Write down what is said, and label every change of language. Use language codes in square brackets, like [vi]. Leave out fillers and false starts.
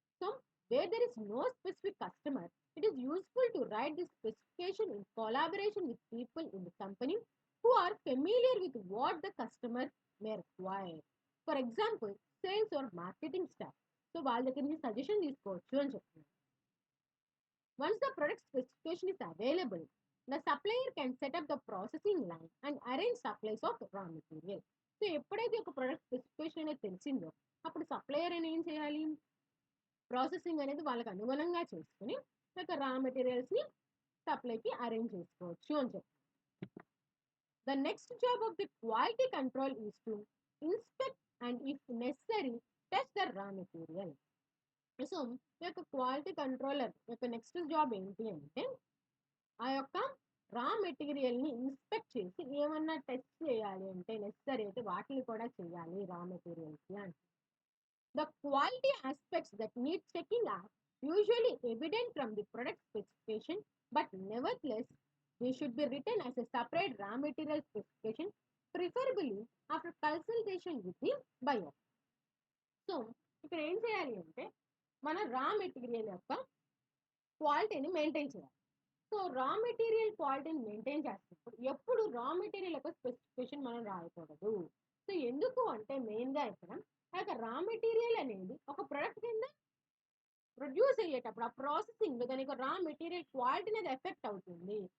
[en] So where there is no specific customer it is useful to write the specification in collaboration with people in the company who are familiar with what the customer may require. For example, sales or marketing staff. [te] So వాళ్ళ దగ్గర నుంచి suggestion తీసుకోవచ్చు అని చెప్తున్నారు. [en] Once the product specification is available, the supplier can set up the processing line and arrange supplies of raw material. [te] So ఎప్పుడైతే ఒక product specification అనేది తెలిసిందో అప్పుడు సప్లయర్ అని ఏం చేయాలి, ప్రాసెసింగ్ అనేది వాళ్ళకి అనుగుణంగా చేసుకుని ఒక రా మెటీరియల్స్ని సప్లైకి అరేంజ్ చేసుకోవచ్చు అని చెప్తారు. [en] The next job of the quality control is to inspect and if necessary test the raw material. [te] So ఈ యొక్క క్వాలిటీ కంట్రోలర్ యొక్క నెక్స్ట్ జాబ్ ఏంటి అంటే ఆ యొక్క రా మెటీరియల్ని ఇన్స్పెక్ట్ చేసి ఏమన్నా టెస్ట్ చేయాలి అంటే నెసరీ అయితే వాటిని కూడా చేయాలి రా మెటీరియల్స్కి అంటే [en] the quality aspects that need checking are usually evident from the product specification, but nevertheless, they should be written as a separate raw material specification, preferably after consultation with the buyer. [te] So ఇక్కడ ఏం చేయాలి అంటే మన raw material యొక్క క్వాలిటీని maintain చేయాలి. So raw material క్వాలిటీని maintain చేస్తున్నప్పుడు ఎప్పుడు రా మెటీరియల్ యొక్క స్పెసిఫికేషన్ మనం రాయకూడదు. సో ఎందుకు అంటే మెయిన్గా ఇక్కడ ఆ యొక్క రా మెటీరియల్ అనేది ఒక ప్రొడక్ట్ కింద ప్రొడ్యూస్ అయ్యేటప్పుడు ఆ ప్రాసెసింగ్ దాని యొక్క రా మెటీరియల్ క్వాలిటీ అనేది ఎఫెక్ట్ అవుతుంది.